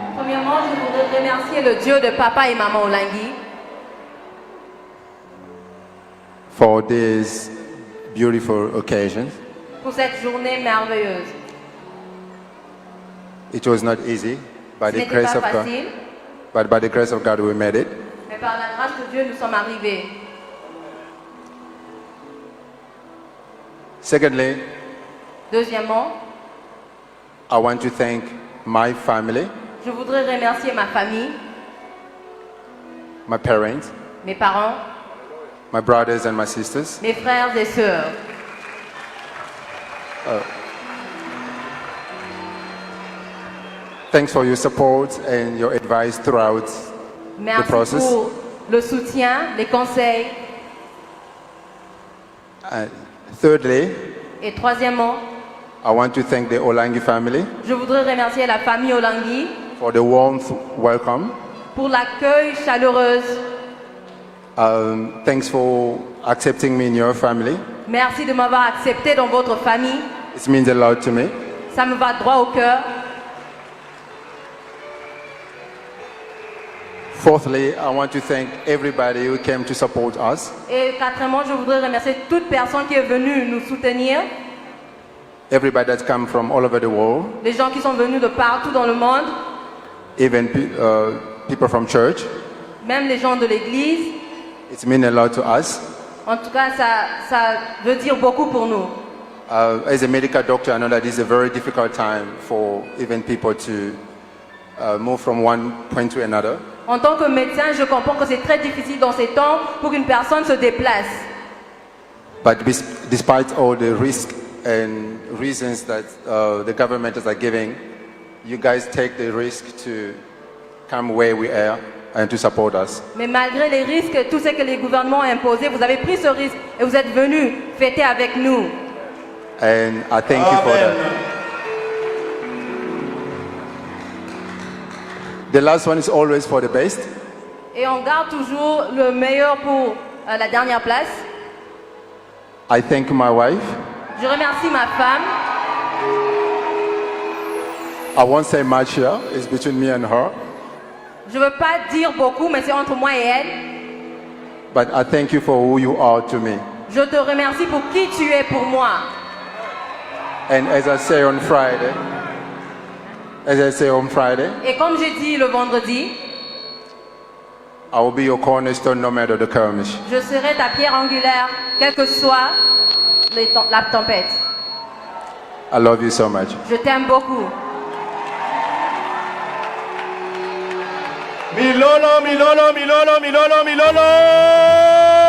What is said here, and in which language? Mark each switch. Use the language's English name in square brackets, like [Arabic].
[French] Premièrement, je voudrais remercier le Dieu de Papa et Maman Olangi [English] for this beautiful occasion. [French] Pour cette journée merveilleuse. [English] It was not easy, by the grace of God. But by the grace of God, we made it. [French] Mais par la grâce de Dieu, nous sommes arrivés. [English] Secondly, [French] deuxièmement, [English] I want to thank my family. [French] Je voudrais remercier ma famille, [English] my parents, [French] mes parents, [English] my brothers and my sisters. [French] Mes frères et sœurs. [English] Thanks for your support and your advice throughout the process. [French] Merci pour le soutien, les conseils. [English] Thirdly, [French] et troisièmement, [English] I want to thank the Olangi family. [French] Je voudrais remercier la famille Olangi [English] for the warm welcome. [French] Pour l'accueil chaleureux. [English] Thanks for accepting me in your family. [French] Merci de m'avoir accepté dans votre famille. [English] It means a lot to me. [French] Ça me va droit au cœur. [English] Fourthly, I want to thank everybody who came to support us. [French] Et quatrièmement, je voudrais remercier toute personne qui est venue nous soutenir. [English] Everybody that's come from all over the world. [French] Les gens qui sont venus de partout dans le monde. [English] Even people from church. [French] Même les gens de l'église. [English] It's meant a lot to us. [French] En tout cas, ça veut dire beaucoup pour nous. [English] As a medical doctor, I know that it's a very difficult time for even people to move from one point to another. [French] En tant que médecin, je comprends que c'est très difficile dans ces temps pour qu'une personne se déplace. [English] But despite all the risks and reasons that the government is giving, you guys take the risk to come where we are and to support us. [French] Mais malgré les risques, tout ce que les gouvernements ont imposé, vous avez pris ce risque et vous êtes venus fêter avec nous. [English] And I thank you for that. The last one is always for the best. [French] Et on garde toujours le meilleur pour la dernière place. [English] I thank my wife. [French] Je remercie ma femme. [English] I won't say much here. It's between me and her. [French] Je veux pas dire beaucoup, mais c'est entre moi et elle. [English] But I thank you for who you are to me. [French] Je te remercie pour qui tu es pour moi. [English] And as I say on Friday, [French] et comme j'ai dit le vendredi, [English] I will be your cornerstone no matter the skirmish. [French] Je serai ta pierre angulaire, quelle que soit la tempête. [English] I love you so much. [French] Je t'aime beaucoup. Milolo, Milolo, Milolo, Milolo, Milolo.